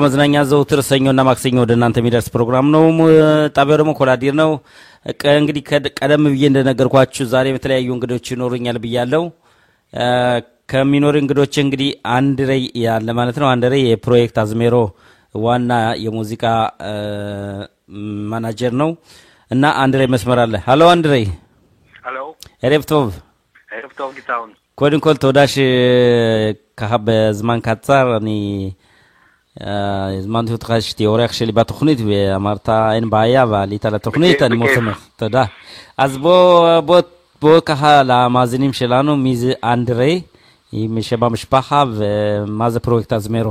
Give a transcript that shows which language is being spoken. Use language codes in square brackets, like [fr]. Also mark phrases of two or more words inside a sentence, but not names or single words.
[am] መዝናኛ ዘውትር ሰኞና ማክሰኞ ወደ እናንተ የሚደርስ ፕሮግራም ነው ጣቢያው ደግሞ ኮላዲር ነው እንግዲህ ቀደም ብዬ እንደነገርኳችሁ ዛሬ በተለያዩ እንግዶች ይኖሩኛል ብያለሁ ከሚኖር እንግዶች እንግዲህ አንድሬ ያለ ማለት ነው አንድሬ የፕሮጀክት አዝሜሮ ዋና የሙዚቃ ማናጀር ነው እና አንድሬ መስመር አለ ሃሎ አንድሬ ሃሎ ኤሬፕቶቭ [he] ערב טוב גיטאון. קודם כל תודה שככה בזמן קצר אני הזמנתי אותך שתהיה אורח שלי בתוכנית ואמרת אין בעיה ועלית לתוכנית אני מאוד שמח. תודה. אז בוא ככה למאזינים שלנו מי זה אנדרי עם שם המשפחה ומה זה פרויקט אזמרו.